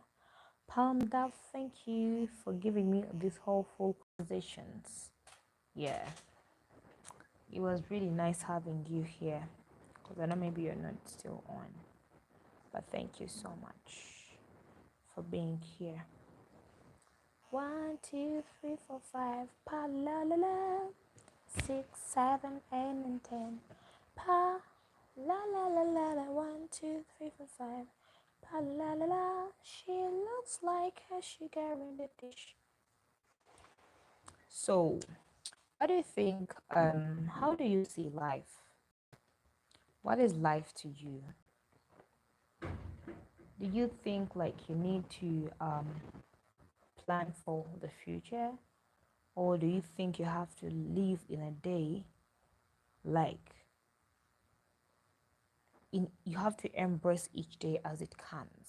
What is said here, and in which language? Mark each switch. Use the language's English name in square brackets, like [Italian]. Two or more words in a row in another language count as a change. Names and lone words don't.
[English] Palm Duff, thank you for giving me these whole full positions. Yeah, it was really nice having you here because I know maybe you're not still on, but thank you so much for being here. 1, 2, 3, 4, 5, pa la la la. 6, 7, 8, and 10. Pa la la la la la. 1, 2, 3, 4, 5. Pa la la la. She looks like a sugar in the dish. So, what do you think? How do you see life? What is life to you? Do you think like you need to plan for the future, or do you think you have to live in a day like you have to embrace each day as it comes?